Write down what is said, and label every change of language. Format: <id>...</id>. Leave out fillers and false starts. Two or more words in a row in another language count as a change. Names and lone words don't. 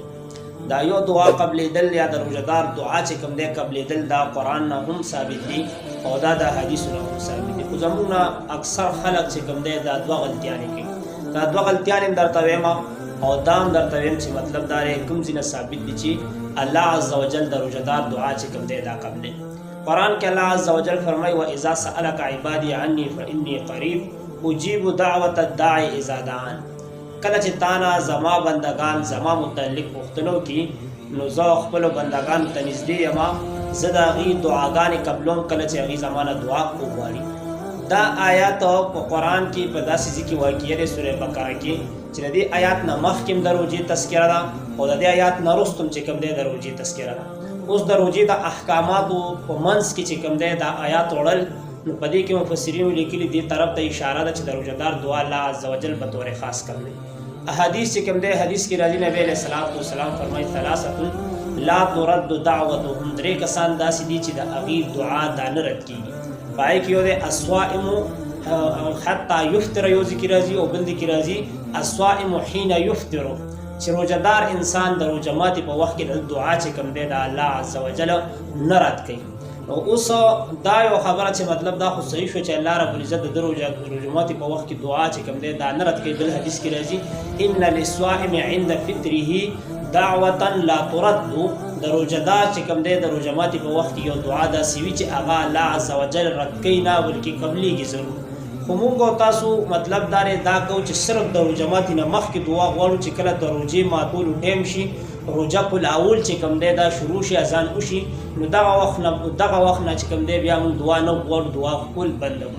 <ps>دا یو دعا قبلېدل یا د روژهدار دعا چې کوم دی قبلېدل دا قرآن نه هم ثابت دي او دا د حدیثو نه هم ثابت دي. خو زموږ نه اکثر خلک چې کوم دی دا دوه غلطیانې کوي. دا دوه غلطیانې هم درته وایم او دا هم درته وایم چې مطلب دا دی کوم ځای نه ثابت دي چې الله عزوجل د روژهدار دعا چې کوم دی دا قبلوي. قرآن کې الله عزوجل فرمایي</ps> <ar>وَإِذَا سَأَلَكَ عِبَادِي عَنِّي فَإِنِّي قَرِيبٌ أُجِيبُ دَعْوَةَ الدَّاعِ إِذَا دَعَانِ.</ar> <ps>کله چې تانا زما بندگان زما متعلق پوښتنو کې، نو زه خپلو بندگانو ته نږدې یم، زه د هغې دعاګانې قبلوم کله چې هغې زما نه دعا وغواړي. دا آیات په قرآن کې په داسې ځای کې واقع دی سورې بقره کې چې د دې آیات نه مخکې هم د روژې تذکره ده او د دې آیات نه وروسته هم چې کوم دی د روژې تذکره ده. اوس د روژې د احکاماتو په منځ کې چې کوم دی دا آیات وړل، نو په دې کې مفسرینو لیکلي دې طرف ته اشاره ده چې د روژهدار دعا الله عزوجل په طور خاص کوي. احادیث چې کوم دی حدیث کې راځي نبی</ps> <ar>علیه السلام</ar> <ps>فرمایي</ps> <ar>ثلاثة لا ترد دعوتهم،</ar> <ps>درې کسان داسې دي چې د هغې دعا دا نه رد کېږي. په هغې کې یو دی</ps> <ar>الصائم حتی یفطر،</ar> <ps>یو ځای کې راځي او بل ځای کې راځي</ps> <ar>الصائم حین یفطر،</ar> <ps>چې روژهدار انسان د روژه ماتې په وخت کې د دعا چې کوم دی د الله عزوجل نه رد کوي. نو اوس دا یو خبره چې مطلب دا خو صحیح شو چې</ps> <ar>الله رب العزت</ar> <ps>د روژه ماتې په وخت کې دعا چې کوم دی دا نه رد کوي. بل حدیث کې راځي</ps> <ar>ان للصائم عند فطره دعوة لا ترد،</ar> <ps>د روژهدار چې کوم دی د روژه ماتې په وخت کې یو دعا داسې وي چې هغه الله عزوجل رد کوي نه بلکې قبلېږي ضرور. خو موږ او تاسو مطلب دا کوو چې صرف د روژه ماتې نه مخکې دعا غواړو چې کله د روژې ماتولو ټایم شي، روژه کل اول چې کوم دی دا شروع شي، اذان وشي، نو دغه وخت نه چې کوم دی بیا موږ دعا نه غواړو، دعا کول بندوو.</ps>